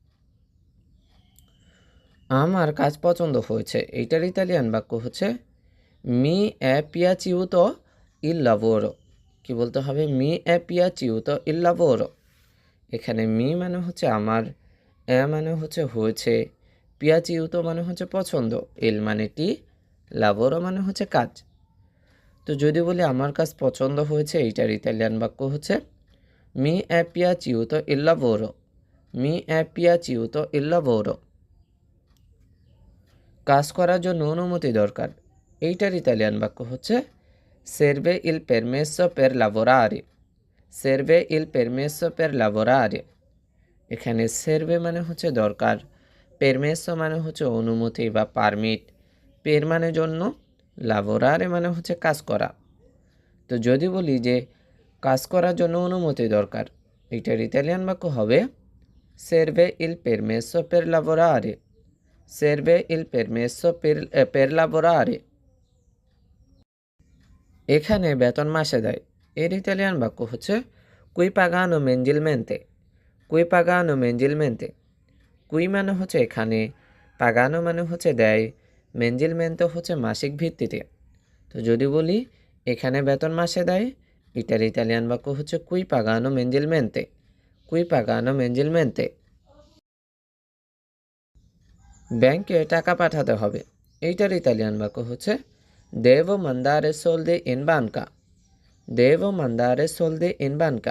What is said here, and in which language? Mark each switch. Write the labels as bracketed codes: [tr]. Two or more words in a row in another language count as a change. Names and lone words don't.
[bn] আমার কাজ পছন্দ হয়েছে, এইটার ইতালিয়ান বাক্য হচ্ছে [it] mi è piaciuto il lavoro. [bn] কি বলতে হবে? [it] mi è piaciuto il lavoro. [bn] এখানে মি মানে হচ্ছে আমার, এ মানে হচ্ছে হয়েছে, পিয়াচিউতো মানে হচ্ছে পছন্দ, এল মানে টি, লাভোরো মানে হচ্ছে কাজ। তো যদি বলি আমার কাজ পছন্দ হয়েছে, এইটার ইতালিয়ান বাক্য হচ্ছে [it] mi è piaciuto il lavoro, mi è piaciuto il lavoro. [bn] কাজ করার জন্য অনুমতি দরকার, এইটার ইতালিয়ান বাক্য হচ্ছে [it] serve il permesso per lavorare, serve il permesso per lavorare। [bn] এখানে সেরভে মানে হচ্ছে দরকার, পেরমেসো মানে হচ্ছে অনুমতি বা পারমিট, পের মানে জন্য, লাবোরারে মানে হচ্ছে কাজ করা। তো যদি বলি যে কাজ করার জন্য অনুমতি দরকার, এইটার ইতালিয়ান বাক্য হবে [it] serve il permesso per lavorare, serve il permesso per lavorare। [bn] এখানে বেতন মাসে দেয়, এর ইতালিয়ান বাক্য হচ্ছে [it] qui pagano mensilmente, qui pagano mensilmente। [bn] কুই মানে হচ্ছে এখানে, পাগানো মানে হচ্ছে দেয়, মেনজিলমেন্টো হচ্ছে মাসিক ভিত্তিতে। তো যদি বলি এখানে বেতন মাসে দেয়, এটার ইতালিয়ান বাক্য হচ্ছে [it] qui pagano mensilmente, qui pagano mensilmente. [bn] ব্যাংকে টাকা পাঠাতে হবে, এইটার ইতালিয়ান বাক্য হচ্ছে [it] devo mandare soldi in banca, devo mandare soldi in banca.